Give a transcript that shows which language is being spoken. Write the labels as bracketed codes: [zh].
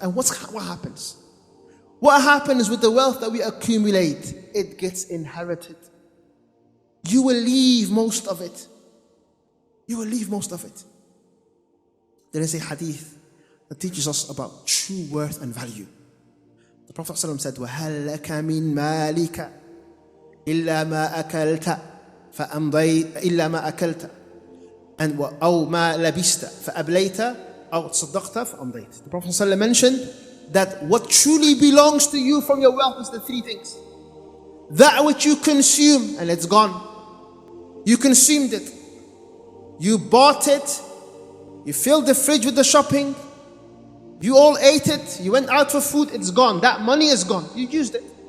[en] And what happens? What happens with the wealth that we accumulate? It gets inherited. You will leave most of it. You will leave most of it. There is a hadith that teaches us about true worth and value. The Prophet ﷺ said, [ar] وَهَلْ لَكَ مِنْ مَالِكَ إِلَّا مَا أَكَلْتَ فَأَمْضَيْتَ إِلَّا مَا أَكَلْتَ أو ما لبست فأبليت أو تصدقت فأمضيت. [en] The Prophet ﷺ mentioned that what truly belongs to you from your wealth is the 3 things. That which you consume and it's gone. You consumed it. You bought it. You filled the fridge with the shopping. You all ate it. You went out for food. It's gone. That money is gone. You used it.